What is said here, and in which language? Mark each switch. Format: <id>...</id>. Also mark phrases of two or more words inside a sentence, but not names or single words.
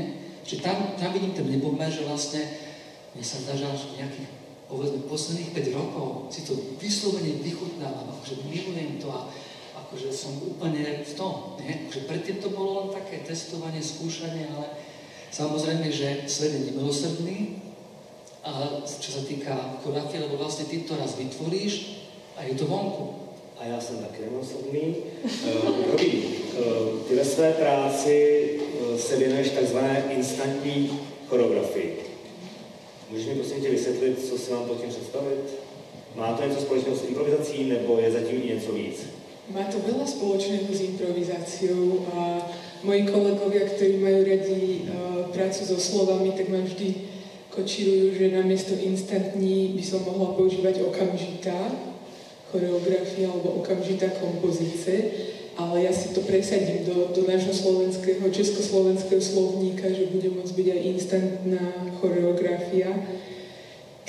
<sk>Čiže tam vidím ten nepomer, že vlastne mne sa zdá, že až nejakých, povedzme, posledných 5 rokov si to vyslovene vychutnávam, akože milujem to a akože som úplne v tom, nie? Akože predtým to bolo len také testovanie, skúšanie, ale samozrejme, že svet je nemilosrdný, a čo sa týka choreografie, lebo vlastne ty to raz vytvoríš a je to vonku.</sk> <cs>A já jsem taky nemilosrdný. Robí, ty ve své práci se věnuješ takzvané instantní choreografii. Můžeš mi prosím tě vysvětlit, co si mám pod tím představit? Má to něco společného s improvizací, nebo je zatím i něco víc?</cs> <sk>Má to veľa spoločného s improvizáciou a moji kolegovia, ktorí majú radi prácu so slovami, tak ma vždy kočírujú, že namiesto instantní by som mohla používať okamžitá choreografia alebo okamžitá kompozície, ale ja si to presadím do nášho slovenského, československého slovníka, že bude môcť byť aj instantná choreografia.</sk>